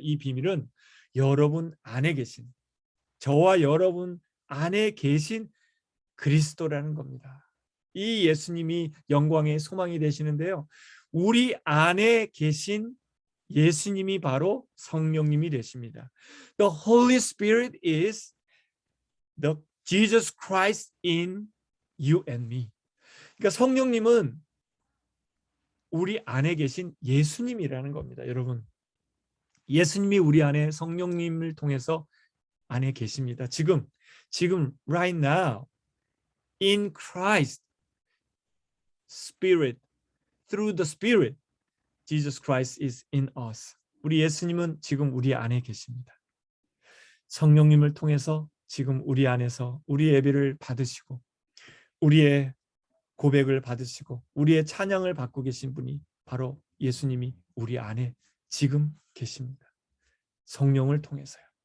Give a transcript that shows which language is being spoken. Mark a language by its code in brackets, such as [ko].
[ko] 이 비밀은 여러분 안에 계신, 저와 여러분 안에 계신 그리스도라는 겁니다. 이 예수님이 영광의 소망이 되시는데요, 우리 안에 계신 예수님이 바로 성령님이 되십니다. [en] The Holy Spirit is the Jesus Christ in you and me. [ko] 그러니까 성령님은 우리 안에 계신 예수님이라는 겁니다. 여러분, 예수님이 우리 안에 성령님을 통해서 안에 계십니다. [en] 지금 right now in Christ Spirit, through the Spirit, Jesus Christ is in us. [ko] 우리 예수님은 지금 우리 안에 계십니다. 성령님을 통해서 지금 우리 안에서 우리 예배를 받으시고 우리의 고백을 받으시고 우리의 찬양을 받고 계신 분이 바로 예수님이 우리 안에 지금 계십니다. 성령을 통해서요.